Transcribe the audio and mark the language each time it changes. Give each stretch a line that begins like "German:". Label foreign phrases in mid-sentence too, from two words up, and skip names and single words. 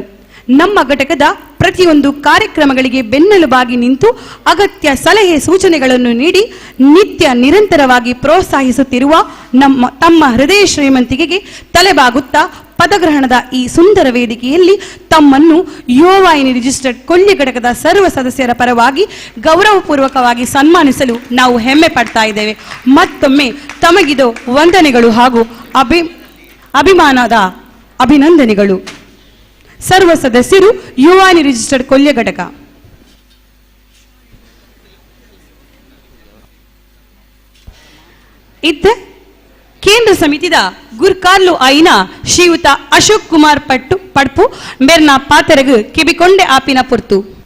Kannada: ನಮ್ಮ ಘಟಕದ ಪ್ರತಿಯೊಂದು ಕಾರ್ಯಕ್ರಮಗಳಿಗೆ ಬೆನ್ನೆಲುಬಾಗಿ ನಿಂತು ಅಗತ್ಯ ಸಲಹೆ ಸೂಚನೆಗಳನ್ನು ನೀಡಿ ನಿತ್ಯ ನಿರಂತರವಾಗಿ ಪ್ರೋತ್ಸಾಹಿಸುತ್ತಿರುವ ತಮ್ಮ ಹೃದಯ ಶ್ರೀಮಂತಿಕೆಗೆ ತಲೆಬಾಗುತ್ತಾ ಪದಗ್ರಹಣದ ಈ ಸುಂದರ ವೇದಿಕೆಯಲ್ಲಿ ತಮ್ಮನ್ನು ಯುವವಾಹಿನಿ ರಿಜಿಸ್ಟರ್ಡ್ ಕೊಲ್ಯ ಘಟಕದ ಸರ್ವ ಸದಸ್ಯರ ಪರವಾಗಿ ಗೌರವಪೂರ್ವಕವಾಗಿ ಸನ್ಮಾನಿಸಲು ನಾವು ಹೆಮ್ಮೆ ಪಡ್ತಾ ಇದ್ದೇವೆ. ಮತ್ತೊಮ್ಮೆ ತಮಗಿದು ವಂದನೆಗಳು ಹಾಗೂ ಅಭಿಮಾನದ ಅಭಿನಂದನೆಗಳು. ಸರ್ವ ಸದಸ್ಯರು ಯುವವಾಹಿನಿ ರಿಜಿಸ್ಟರ್ಡ್ ಕೊಲ್ಯ ಘಟಕ.
Tulu: ಇತ್ತ ಕೇಂದ್ರ ಸಮಿತಿದ ಗುರ್ಕಾರ್ಲು ಆಯಿನ ಶ್ರೀಯುತ ಅಶೋಕ್ ಕುಮಾರ್ ಪಟ್ಪು ಮೇರ್ನ ಪಾತರಗು ಕಿಬಿಕೊಂಡೆ ಆಪಿನ ಪುರ್ತು.